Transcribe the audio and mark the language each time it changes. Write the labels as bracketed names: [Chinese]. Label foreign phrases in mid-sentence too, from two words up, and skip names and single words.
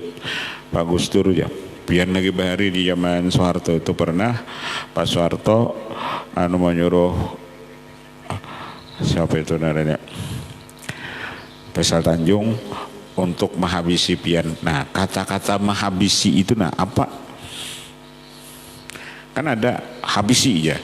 [Banjar] Pak Gustur ya biar lagi bahari di zaman Soeharto itu pernah Pak Soeharto menyuruh siapa itu namanya Faisal Tanjung untuk menghabisi pian. [Indonesian] Nah kata-kata menghabisi itu apa? Kan ada habisi ya.